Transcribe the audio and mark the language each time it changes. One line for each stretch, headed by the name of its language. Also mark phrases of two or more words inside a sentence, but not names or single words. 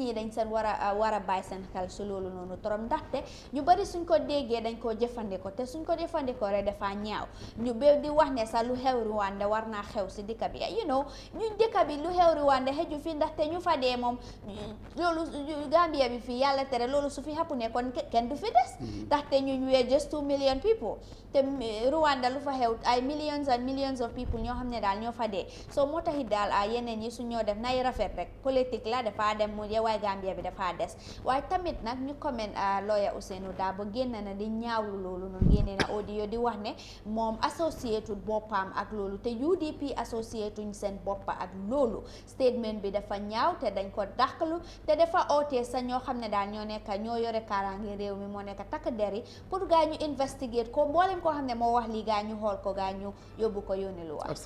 Wolof: ñi dañ seen war a bàyyi seen xel si loolu noonu trop ndaxte ñu bari suñ ko déggee dañ koo jëfandikoo te suñ ko jëfandikoo rek dafa ñaaw ñu be di wax ne sax lu xew Rwanda war naa xew si dëkk bi ñun dëkk bi lu xew Rwanda xeju fi ndaxte ñu fa dee moom loolu Gambia bi fii yàlla tere loolu su fi xappu ne kon kenn du fi des ndaxte ñu wee
English: just 2 million people
Wolof: te Rwanda lu fa xew ay
English: millions and millions of people
Wolof: ñoo xam ne daal ñoo fa dee so moo taxit daal yeneen yi su ñoo def nay rafet rek politique la dafa dem mu waaye Gambia bi dafa des waaye tamit nag ñu comment lawyer Ousainou Darboe génn na di ñaawlu loolu noonu génne na audio di wax ne moom associated boppam ak loolu te UDP associatuñ seen boppa ak loolu statement bi dafa ñaaw te dañ ko dàqalu te dafa ootee sa ñoo xam ne daal ñoo yore kaaraange réew mi moo nekk takk der yi pour gaa ñu investigate ko mboolem koo xam ne moo wax lii gaa ñu xool ko gaa ñu yóbbu ko yónni lu wax